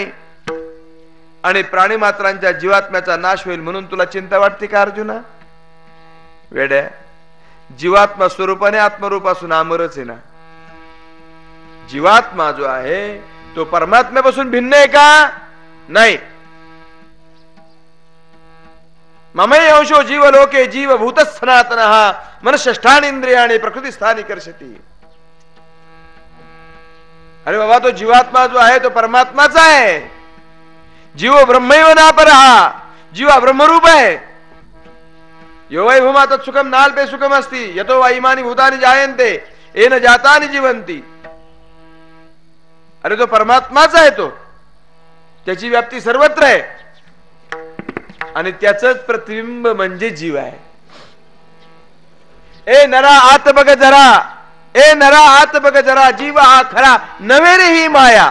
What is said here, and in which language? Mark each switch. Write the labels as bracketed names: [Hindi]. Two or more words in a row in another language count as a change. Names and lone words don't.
[Marathi] आणि प्राणी मात्रांच्या जीवात्म्याचा नाश होईल म्हणून तुला चिंता वाटते का अर्जुना? वेड्या, जीवात्मा स्वरूपाने आत्मरूपासून अमरच आहे ना. जीवात्मा जो आहे तो परमात्म्यापासून भिन्न आहे का? नाही. [Sanskrit] ममई अंशो जीव लोके जीव भूत सनातन मनष्ठान इंद्रियाने प्रकृती स्थानी कर्षती. [Marathi] अरे बाबा, तो जीवात्मा जो आहे तो परमात्माचा आहे. [Sanskrit] जीव ब्रह्मैव नापरहा. [Marathi] जीवा ब्रह्मरूप आहे. [Sanskrit] यो वै भूमा तत्सुखम नाल्पे सुखम अस्ति यतो वा इमानि भूतानि जायन्ते येन जातानि जीवन्ति. [Marathi] अरे तो परमात्माचा आहे. तो त्याची व्याप्ती सर्वत्र आहे आणि त्याचंच प्रतिबिंब म्हणजे जीव आहे. ए नरा आत बघ जरा, ए नरा आत बघ जरा, जीव हा खरा नव्हे रे ही माया.